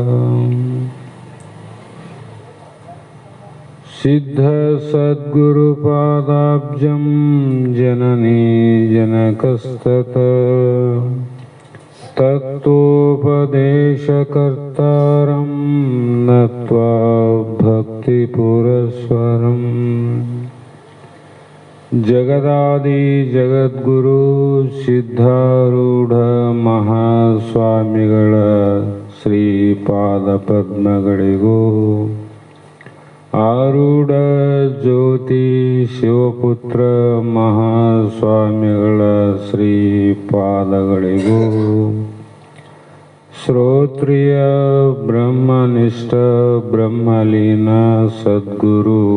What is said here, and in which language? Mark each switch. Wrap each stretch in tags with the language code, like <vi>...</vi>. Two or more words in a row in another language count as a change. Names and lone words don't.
<sa>सिद्धसद्गुरुपादाब्जं जननी जनकस्ततः तत्तोपदेशकर्तारं नत्वा भक्तिपुरस्सरम् जगदादि जगद्गुरु</sa> <kn>ಸಿದ್ಧಾರೂಢ ಮಹಾಸ್ವಾಮಿಗಳ ಶ್ರೀಪಾದಪದ್ಮಗಳಿಗೂ ಆರೂಢ ಜ್ಯೋತಿ ಶಿವಪುತ್ರ ಮಹಾಸ್ವಾಮಿಗಳ ಶ್ರೀಪಾದಗಳಿಗೂ ಶ್ರೋತ್ರಿಯ ಬ್ರಹ್ಮನಿಷ್ಠ ಬ್ರಹ್ಮಲೀನ ಸದ್ಗುರು</kn>